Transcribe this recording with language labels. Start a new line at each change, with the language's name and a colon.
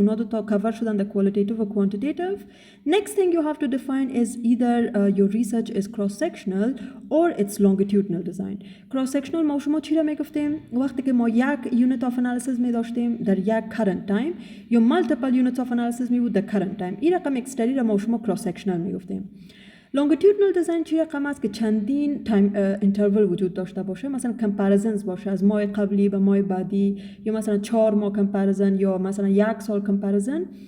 Persian: اونا دو تا cover شدن the qualitative و quantitative.
English: Next thing you have to define is either your research is cross-sectional or it's longitudinal design.
Persian: Cross-sectional ما شما چی را میگفتیم؟ وقتی که ما یک unit of analysis می داشتیم در یک current time یا multiple units of analysis می بود در current time. این رقم اکستری را ما شما cross-sectional می گفتیم. longitudinal design چی رقم است که چندین تایم اینترول وجود داشته باشه، مثلا کمپاریزنز باشه از ماه قبلی به ماه بعدی، یا مثلا 4 ماه کمپاریزن یا مثلا 1 سال کمپاریزن.